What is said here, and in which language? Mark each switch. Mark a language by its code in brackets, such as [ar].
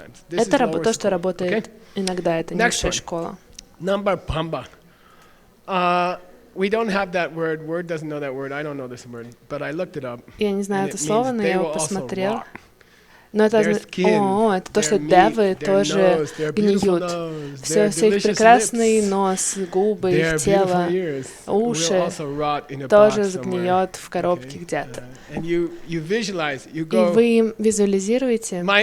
[ru] Это то, что работает иногда, это низшая школа. [en] Pamba. We don't have that word. Word doesn't know that word. I don't know this word, but I looked it up. [ru] Я не знаю это слово, но я его посмотрел. Но это это то, что девы тоже гниют. Все их прекрасный нос, губы, их тело, уши тоже сгниет в коробке где-то. И вы визуализируете.